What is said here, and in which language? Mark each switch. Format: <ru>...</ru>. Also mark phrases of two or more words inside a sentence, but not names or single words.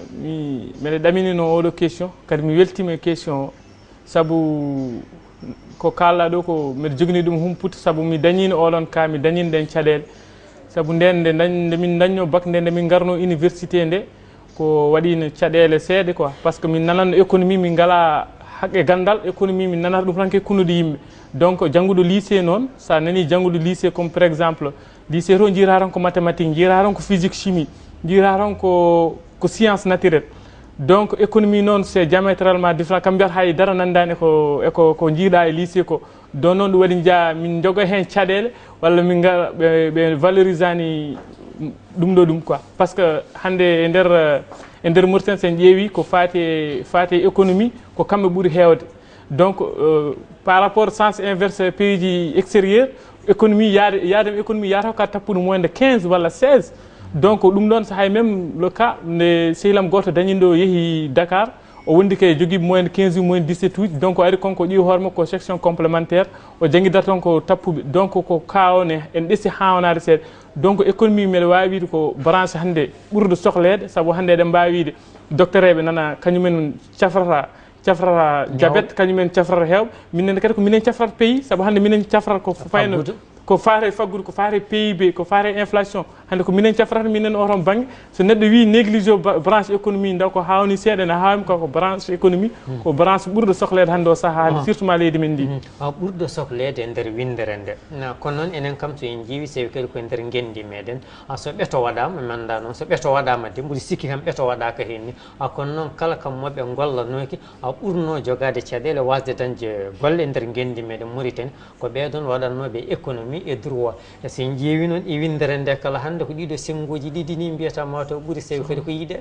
<ff>mbeɗa ɗaminino oɗo question kadi mi weltima e question o saabu ko kalɗa ɗo ko mbeɗa jogani ɗum humputa saabu mi dañino oɗon ka mi dañino ɗen caɗele saabu nden nde min dañno bac nde min garno université nde ko waɗino caɗele seeɗa quoi</ff> <fr>par ce que</fr> <ff>min nananno économie min ngala haqqe gandal économie min nanata ɗum tan ke kunnude yimɓe donc jannguɗo lycée noon sa nani jannguɗo lycée</ff> <fr>comme par exemple</fr> <ff>lycée to jiira tan ko mathématique jiira tan ko</ff> <fr>physique chimie</fr> <ff>jiira tan ko</ff> <fr>science naturelle</fr> <ff>donc économie noon</ff> <fr>c'est diamétralement différent</fr> <ff>kam mbiyata haydara nandani ko jiiɗa e lycée ko don noon ɗum waɗi jaa min jogo hen caɗele walla min gara ɓe valorisani ɗum ɗo ɗum quoi</ff> <fr>par ce que</fr> <ff>hande e nder Mauritanie sen ƴeewi ko fati économie ko kamɓe ɓuuri hewde donc</ff> <fr>par rapport sens inverse pays</fr> <ff>ji extérieur économie yaadema économie yata ka tappude</ff> <fr>moins de 15</fr> <ff>walla 16 donc ɗum ɗon so hay</ff> <fr>même le cas</fr> <ff>nde sehlam goto dañiɗo yeehi Dakar o wondi ke jogui</ff> <fr>moins de 15 moins de 17</fr> <ff>uji donc o ari konko ƴiwi hoorema ko</ff> <fr>section complémentaire</fr> <ff>o jangguidata toon ko tappuɓe donc ko kawone en ɗessi hawnade seeɗa donc économie mbeɗa wawi wiide ko branche hande ɓurde sohlede saabu hande eɗen mbawi wiide docteur eɓe nana kañumen cafrata diabète kañumen cafrata hewɓe minen kadi ko minen cafrata pays saabu hande minen cafrata ko fayno ko faare faggudu ko faare PIB ko faare inflation hande ko minen cafrata minen oton banggue so neɗɗo wi</ff> <fr>néglige branche économie</fr> <ff>ndaw ko hawni seeɗa ne hawmi ko</ff> <fr>branche économie</fr> <ff>ko branche ɓurɗo sohlede hande o saaha surtout ma leydi men ndi ɓurɗo sohlede e nder windere nde kono noon enen kam so en jeewi sawi kadi koye nder gendi meɗen so ɓeeto waɗama mi anda noon so ɓeeto waɗama de mboɗo sikki kam ɓeeto waɗaka hen ni kono noon kala kam moɓe gollanoki ɓurno jogade caɗele wasde dañde golle e nder gendi meɗen Mauritanie ko ɓeɗon waɗannoɓe économie e droit e so en ƴeewi noon e windere nde kala hande ko ɗiɗo sengoji ɗiɗi ni mbiyata mataw ɓuuri sawi kadi ko yiiɗede</ff>